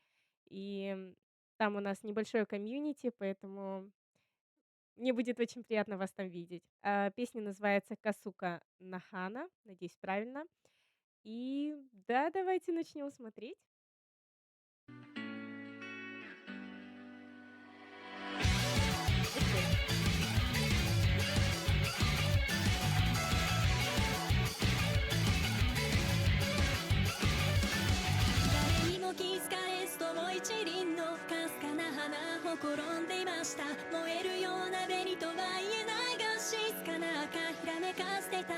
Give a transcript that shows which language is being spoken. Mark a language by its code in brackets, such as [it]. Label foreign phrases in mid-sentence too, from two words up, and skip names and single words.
[ru] Там у нас небольшое комьюнити, поэтому мне будет очень приятно вас там видеть. Песня называется "Касука Нахана", надеюсь, правильно. Да, давайте начнем смотреть. Окей. [ja] 誰にも気づかれずとも一輪のかすかな花ほころんでいました。燃えるような紅とは言えないが静かな赤ひらめかせてた。